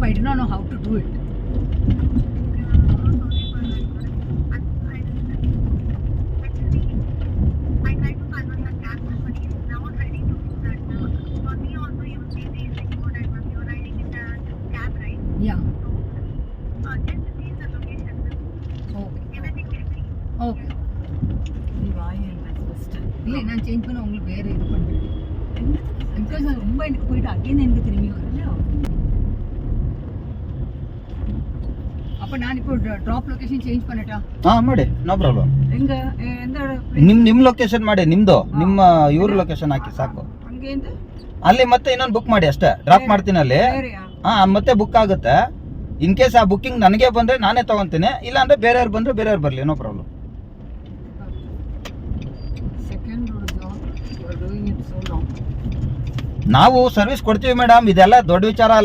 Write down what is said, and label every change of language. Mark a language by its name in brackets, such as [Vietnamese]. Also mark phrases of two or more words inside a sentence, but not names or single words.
[English] I did not know how to do it. Yeah. Okay. [Tamil] இல்லை நான் சேஞ்ச் பண்ண உங்களுக்கு வேறு இது பண்ணுறேன் பிகாஸ் நான் ரொம்ப எனக்கு போயிட்டு அகைன் எனக்கு திரும்பி வரல. அப்போ நான் இப்போ [English] drop location change [Tamil] பண்ணட்டா? [Kannada] ಮಾಡಿ, [English] no problem. [Tamil] எங்க எந்த [Kannada] ನಿಮ್ಮ ಲೊಕೇಶನ್ ಮಾಡಿ, ನಿಮ್ದು ನಿಮ್ಮ ಇವ್ರ ಲೊಕೇಶನ್ ಹಾಕಿ ಸಾಕು. ಹಂಗೇಂದ ಅಲ್ಲಿ ಮತ್ತೆ ಇನ್ನೊಂದು ಬುಕ್ ಮಾಡಿ ಅಷ್ಟೇ, ಡ್ರಾಪ್ ಮಾಡ್ತೀನಿ ಅಲ್ಲಿ. ಮತ್ತೆ ಬುಕ್ ಆಗುತ್ತೆ. [English] in case [Kannada] ಆ ಬುಕ್ಕಿಂಗ್ ನನಗೆ ಬಂದ್ರೆ ನಾನೇ ತಗೊಂತೀನಿ, ಇಲ್ಲ ಅಂದ್ರೆ ಬೇರೆಯವ್ರು ಬಂದ್ರೆ ಬೇರೆಯವ್ರು ಬರಲಿ, [English] no problem. [Kannada] ನಾವು ಸರ್ವಿಸ್ ಕೊಡ್ತೀವಿ ಮೇಡಮ್, ಇದೆಲ್ಲ ದೊಡ್ಡ ವಿಚಾರ ಅಲ್ಲ.